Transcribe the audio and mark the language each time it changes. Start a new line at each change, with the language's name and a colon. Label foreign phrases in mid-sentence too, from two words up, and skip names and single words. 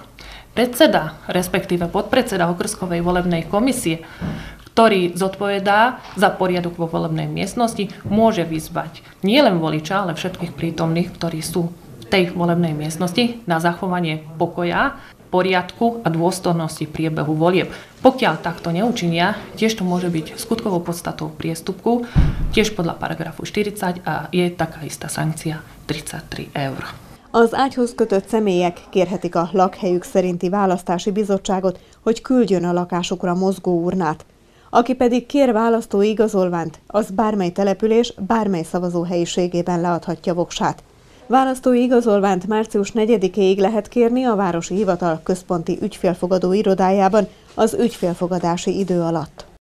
Slovak: Predseda, respektíve podpredseda okrskovej volebnej komisie, ktorý zodpovedá za poriadok vo volebnej miestnosti, môže vyzvať nielen voliča, ale všetkých prítomných, ktorí sú v tej volebnej miestnosti, na zachovanie pokoja, poriadku a dôstojnosti priebehu volieb. Pokiaľ takto neučinia, tiež to môže byť skutkovou podstatou priestupku, tiež podľa paragrafu 40 a je taká istá sankcia 33 eur.
Hungarian: Az ágyhoz kötött személyek kérhetik a lakhelyük szerinti választási bizottságot, hogy küldjön a lakásukra mozgóurnát. Aki pedig kér választói igazolványt, az bármely település, bármely szavazóhelyiségében leadhatja voksát. Választói igazolványt március 4-éig lehet kérni a Városi Hivatal központi ügyfélfogadó irodájában az ügyfélfogadási idő alatt.